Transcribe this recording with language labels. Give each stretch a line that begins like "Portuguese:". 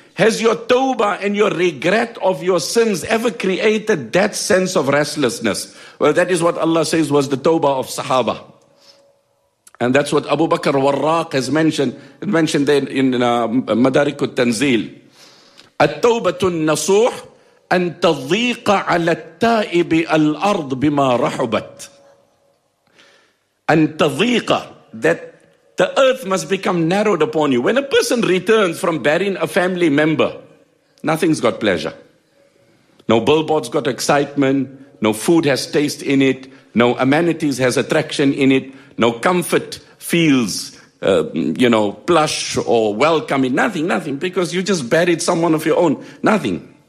English: Has your tawbah and your regret of your sins ever created that sense of restlessness? Well, that is what Allah says was the tawbah of Sahaba. And that's what Abu Bakr Warraq has mentioned there in Madarik al-Tanzil.
Arabic: At-tawbatu an-nasuh أن تضيق على التائب الأرض بما رحبت. أن تضيق,
English: that the earth must become narrowed upon you. When a person returns from burying a family member, nothing's got pleasure. No billboards got excitement, no food has taste in it, no amenities has attraction in it, no comfort feels, plush or welcoming, nothing, because you just buried someone of your own, nothing.